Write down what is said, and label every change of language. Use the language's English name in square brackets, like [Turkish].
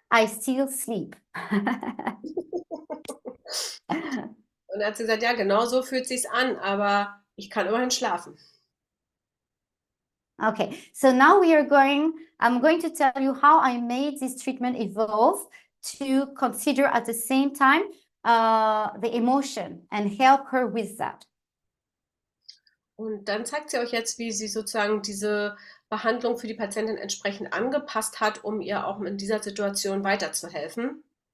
[English] I still sleep. [German] Und dann hat sie gesagt, ja, genau so fühlt sich's an, aber ich kann immerhin schlafen. [English] Okay, so now I'm going to tell you how I made this treatment evolve to consider at the same time the emotion and help her with that. [German] Und dann zeigt sie euch jetzt, wie sie sozusagen diese Behandlung für die Patientin entsprechend angepasst hat, um ihr auch in dieser Situation weiterzuhelfen.